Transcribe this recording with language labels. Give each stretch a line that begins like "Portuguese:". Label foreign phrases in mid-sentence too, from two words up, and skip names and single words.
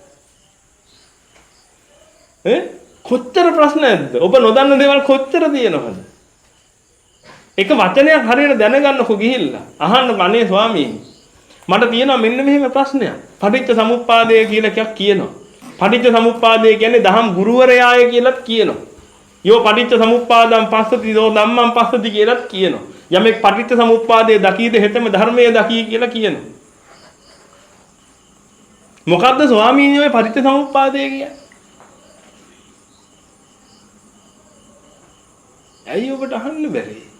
Sinhala: කොච්චර ප්‍රශ්නයක්ද? ඔබ නොදන්න දේවල් කොච්චර තියෙනවද? එක වචනයක් හරියට දැනගන්නකො ගිහිල්ලා අහන්න අනේ ස්වාමීනි මට තියෙනවා මෙන්න මෙහෙම ප්‍රශ්නයක්. පටිච්ච සමුප්පාදය කියලා එකක් කියනවා. පටිච්ච සමුප්පාදය කියන්නේ දහම් ගුරුවරයාය කියලාත් කියනවා.
Pali: යෝ පටිච්ච සමුප්පාදම් පස්සති යෝ ධම්මං පස්සති
Sinhala: කියලාත් කියනවා. යමෙක් පටිච්ච සමුප්පාදයේ දකීද හෙතම ධර්මයේ දකී කියලා කියනවා. මොකද්ද ස්වාමීනි ඔය පටිච්ච සමුප්පාදය කියන්නේ? ඇයි ඔබට අහන්න බැරි?